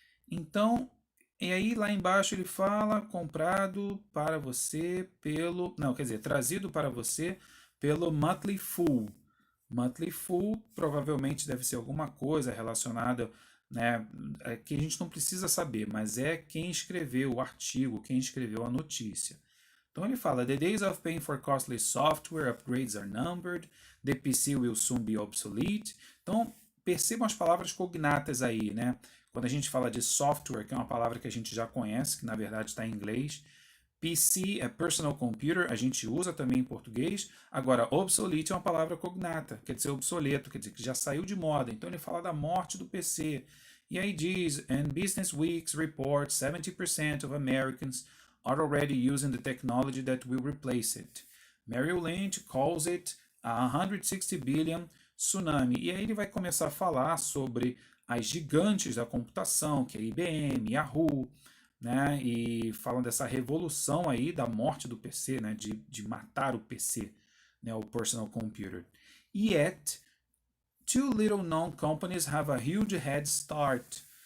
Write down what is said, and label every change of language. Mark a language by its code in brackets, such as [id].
[pt] Então, e aí lá embaixo ele fala comprado para você pelo... Não, quer dizer, trazido para você pelo Motley Fool. Motley Fool provavelmente deve ser alguma coisa relacionada, né, que a gente não precisa saber, mas é quem escreveu o artigo, quem escreveu a notícia. Então ele fala: [en] The days of paying for costly software upgrades are numbered, the PC will soon be obsolete. [pt] Então percebam as palavras cognatas aí, né? Quando a gente fala de software, que é uma palavra que a gente já conhece, que na verdade está em inglês, PC é personal computer, a gente usa também em português. Agora, obsolete é uma palavra cognata, quer dizer obsoleto, quer dizer que já saiu de moda. Então ele fala da morte do PC. E aí diz, [en] and Business Week's report 70% of Americans are already using the technology that will replace it. Merrill Lynch calls it a 160 billion tsunami. [pt] E aí ele vai começar a falar sobre as gigantes da computação, que é IBM, Yahoo, né? E falam dessa revolução aí da morte do PC, né? De matar o PC, né? O personal computer. [en] Yet, two little known companies have a huge head start.